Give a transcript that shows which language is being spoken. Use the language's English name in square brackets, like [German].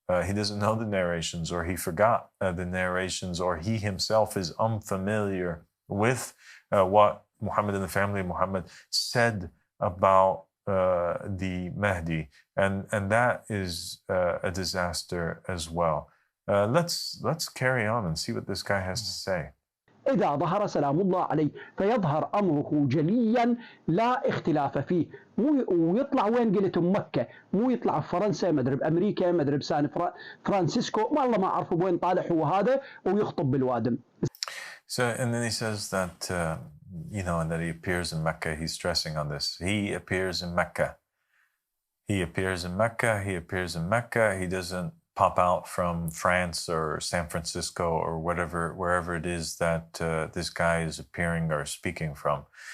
[English] He doesn't know the narrations, or he forgot the narrations, or he himself is unfamiliar with what Muhammad and the family of Muhammad said about the Mahdi, and that is a disaster as well. Let's carry on and see what this guy has to say. [Arabic] إذا ظهر سلام الله عليه فيظهر أمره جليا لا اختلاف فيه، مو ويطلع وين قلت مكة، مو يطلع في فرنسا، مدري بأمريكا، مدري بسان فرانسيسكو، والله ما أعرف وين طالع هو هذا، ويخطب بالوادم. [English] So, and then he says that and that he appears in Mecca. He's stressing on this. He appears in Mecca. He appears in Mecca. He appears in Mecca. He doesn't pop out from France or San Francisco or wherever it is that this guy is appearing or speaking from.